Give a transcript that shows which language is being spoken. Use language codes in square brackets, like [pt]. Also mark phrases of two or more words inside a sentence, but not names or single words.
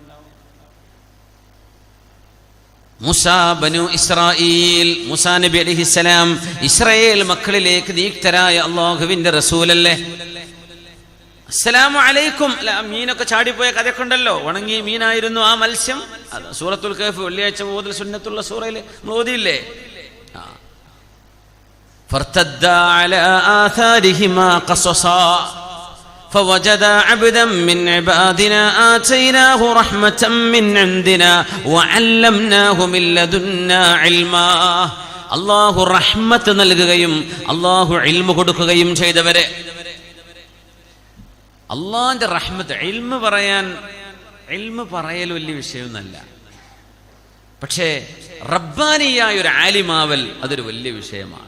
[ml] മൂസാ ബനു ഇസ്രായീൽ, മൂസാ നബി അലൈഹിസ്സലാം ഇസ്രായേൽ മക്കളിലേക്ക് നിയുക്തരായ അല്ലാഹുവിന്റെ റസൂലല്ലേ. [ar] السلام عليكم. [ml] മീനൊക്കെ ചാടിപ്പോയ കഥയൊക്കെ ഉണ്ടല്ലോ, ഉണങ്ങിയ മീനായിരുന്നു ആ മത്സ്യം. അത് സൂറത്തുൽ കഹ്ഫ് വെള്ളിയാഴ്ച ഓതൽ സുന്നത്തുള്ള സൂറയിൽ നമ്മൾ ഓതിയില്ലേ? [ar] فارتدا على آثارهما قصصا فوجدا عبدا من عبادنا آتيناه رحمة من عندنا وعلمناه من لدنا علما. [ml] അല്ലാഹു റഹ്മത്ത് നൽകുകയും അല്ലാഹു ഇൽമു കൊടുക്കുകയും ചെയ്തവരെ. അള്ളാഹിന്റെ റഹ്മത്ത്. ഇൽമു പറയൽ വലിയ വിഷയമൊന്നുമല്ല, പക്ഷേ റബ്ബാനിയായ ഒരു ആലിമാവൽ അതൊരു വലിയ വിഷയമാണ്.